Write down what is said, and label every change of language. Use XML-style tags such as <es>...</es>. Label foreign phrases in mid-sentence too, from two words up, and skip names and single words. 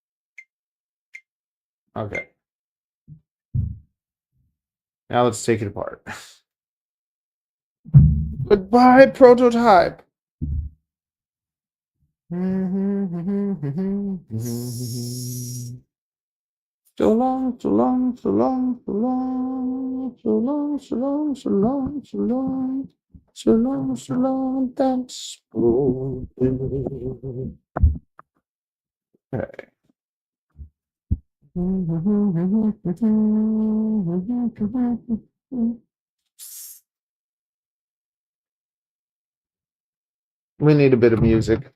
<en>Okay. Now let's take it apart. Goodbye, prototype. So long, so long, so long, so long, so long, so long, so long, so long, so long, so long, thanks. Okay. We need a bit of music.</en>